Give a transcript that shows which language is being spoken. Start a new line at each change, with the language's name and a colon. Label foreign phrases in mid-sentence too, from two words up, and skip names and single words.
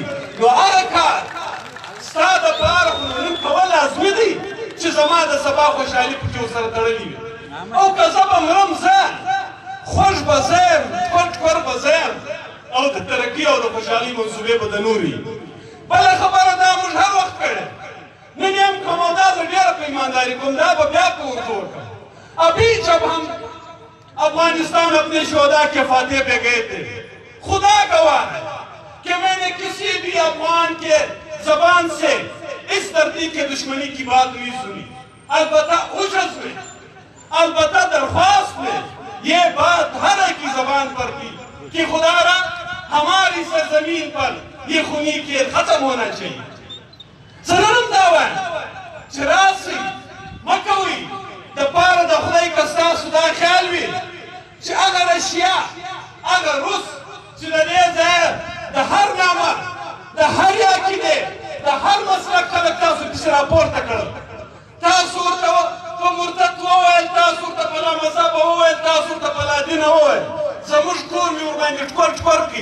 Pashto: نو هغه کار ستا دپاره خو نن کول لازمي دی چې زما د سبا خوشحالي پکې ورسره تړلې وي. او که زه به مرم زه خوږ به زه یم، ټول ټکور به زه یم او د ترقي او د خوشحالۍ منصوبې به د نور وي. بله خبره دا موږ هر وخت کړې، نن یم کوم او دا زه ډېره په ایمانداري کوم، دا به بیا په اردو وکړم.
Urdu: ابھی جب ہم افغانستان اپنے شہداء کے فاتح پہ گئے تھے، خدا گواہ ہے کہ میں نے کسی بھی افغان کے زبان سے اس دھرتی کے دشمنی کی بات نہیں سنی. البتہ عجز میں، البتہ درخواست میں یہ بات ہر ایک کی زبان پر تھی کہ خدا را ہماری سرزمین پر یہ خونی کھیل ختم ہونا چاہیے.
Pashto: ضرورم دا وایم چې راسئ مکوئ د پاره د خدای که ستاسو دا خیال وي چې هغه رشیا هغه روس چې د دې ځایه د هر نامه د هر عقیدې د هر مسلک خلک تاسو پسې راپورته کړل، تاسو ورته په مرتد وویل، تاسو ورته بلا مذهب وویل، تاسو ورته بلا دین وویل، زموږ کور مې ورباندې ټکور ټکور کړي.